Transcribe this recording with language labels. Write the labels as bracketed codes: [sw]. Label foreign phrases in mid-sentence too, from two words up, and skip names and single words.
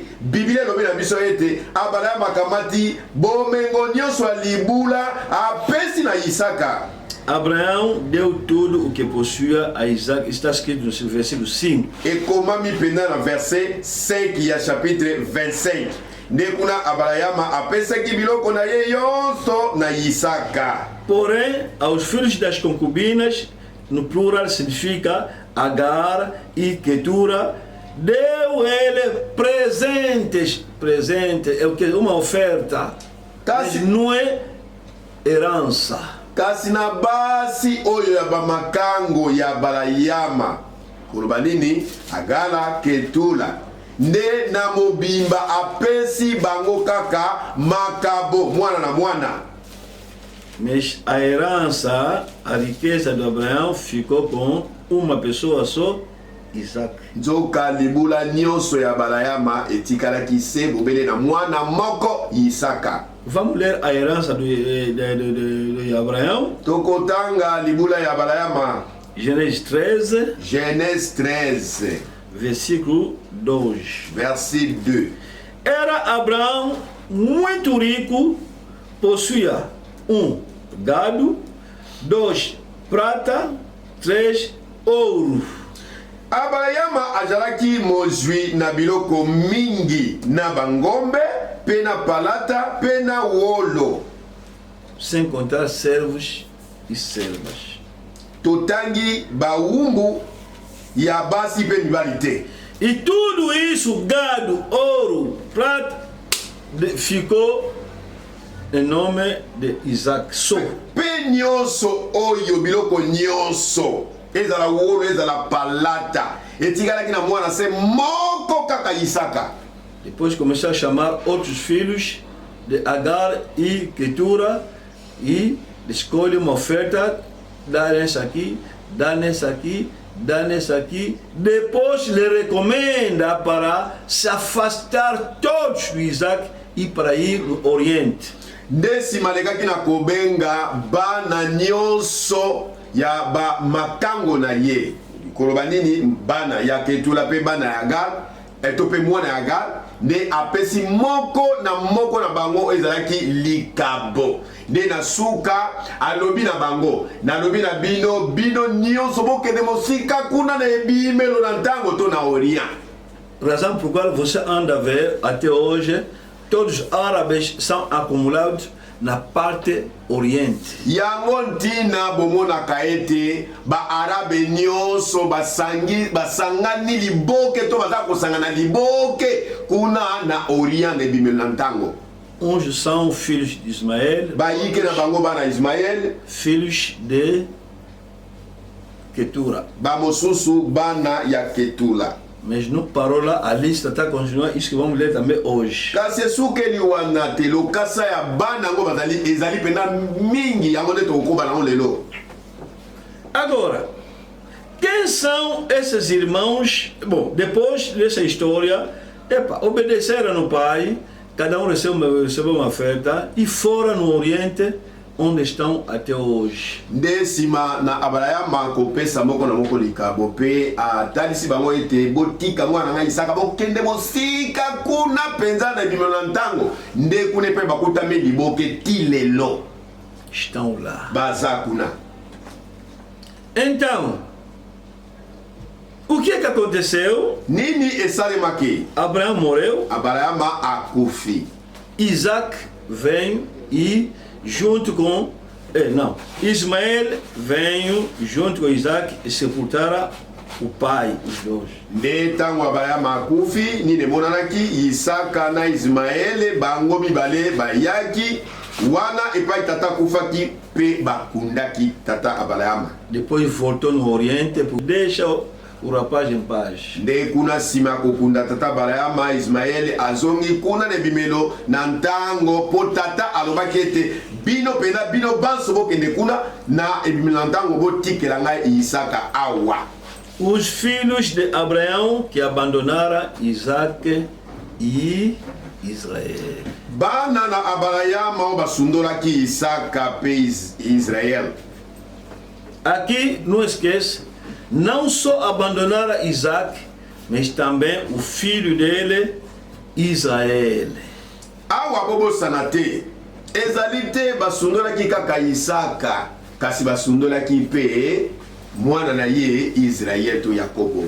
[ln] Biblia elobi na biso ete Abrahama akamati bomengo nyonso ya libula apesi na Isaka. [pt] Abraão deu tudo o que possuía a Isaac. Está escrito no versículo 5. [ln] Ekomami pena na verset 5 ya chapitre 25. Ndekuna Abrahama apesaki biloko na ye yonso na Isaka. [pt] Porém, aos filhos das concubinas, no plural significa Agar e Ketura, deu ele presentes. Presente é o que? Uma oferta. Mas não é herança. [ln] Kasi na basi oyo ya bamakango ya Abrahama koloba nini Agala Ketula nde na mobimba apesi bango kaka makabo mwana na mwana. [pt] Mas a herança, a riqueza de Abraão ficou com uma pessoa só, Isaac. [ln] Nzoka libula nyonso ya Abrahama etikalaki se bobele na mwana moko Isaka. [pt] Vamos ler a herança de Abraão. [ln] Tokotanga libula ya Abrahama. [pt] Genèse 13, [ln] Genèse 13, [pt] versículo 2. [ln] verset 2. [pt] Era Abraão muito rico, possuía gado, 2 prata, 3 ouro. [ln] Abrahama azalaki mozwi na biloko mingi na bangombe, pe na palata, pe na wolo. [pt] Sem contar servos e servas. [ln] Totangi baumbu ya basi pe mibali te. [pt] E tudo isso, gado, ouro, prata, ficou em nome de Isaac só. Pe nyonso oyo biloko nyonso ezala wolo ezala palata etikalaki na mwana se moko kaka Isaka. Depois começou a chamar outros filhos de Agar e Ketura e escolhe uma oferta, dá nessa aqui, dá nessa aqui, dá nessa aqui. Depois lhe recomenda para se afastar todos do Isaac e para ir no Oriente. [ln] Ndesima lekaki na kobenga bana nyonso ya ba makango na ye. Koloba nini bana ya Ketula pe bana ya Agar, etope mwana ya Agar, nde apesi moko na bango ezalaki likabo. Nde na suka alobi na bango, na lobi na bino nyonso bokende mosika kuna na ebimelo na ntango to na Orient. [pt] Razão por qual você anda a ver até hoje, todos os árabes são acumulados na parte oriente. [ln] Yango ntina bomonaka ete ba arabe nyonso basangani liboke to baza kosangana liboke kuna na Orient na ebimelo na ntango. [pt] Uns são filhos de Ismael, [ln] Bayike na bango bana Ismael, [pt] filhos de Ketura. [ln] bamosusu bana ya Ketula. [pt] Mas não parou lá, a lista está continuando, isso que vamos ler também hoje. [ln] Kasi sukeli wana te lokasa ya bana ngo bazali ezali pena mingi yango nde tokoba nango lelo. [pt] Agora, quem são esses irmãos? Bom, depois dessa história, obedeceram no pai, cada um recebeu uma oferta e foram no Oriente, onde estão até hoje. [ln] Ndesima na Abrahama kopesa moko na moko likabo pe atalisi bango ete botika mwana nga Isaka bokende mosika kuna penza na bimelo na ntango nde kune pe bakutami liboke tilelo [pt] Estão lá. [ln] baza kuna. [pt] Então, o que aconteceu? [ln] Nini esalemaki? [pt] Abraão morreu, [ln] Abrahama akufi. [pt] Isaac veio e junto com Ismael veio junto com Isaac e sepultaram o pai, os dois. [ln] Nde tango Abrahama akufi nini monanaki Isaka na Ismaele bango mibale bayaki wana epai tata kufaki pe bakundaki tata Abrahama. [pt] Depois voltou no Oriente para deixar o rapaz em paz. [ln] Nde kuna sima kokunda tata Abrahama Ismaele azongi kuna ne bimelo na ntango po tata alobaki ete bino pena bino banso bokende kuna na ebimelo na ntango botikela ngai Isaka awa. [pt] Os filhos de Abraão que abandonaram Isaac e Israel. [ln] Bana na Abrahama o basundolaki Isaka pe Israel. [pt] Aqui, não esqueça, não só abandonaram Isaac, mas também o filho dele, Israel. [ln] Awa bobo sanate ezali te basundolaki kaka Isaka kasi basundolaki pe mwana na ye Israel to Yakobo.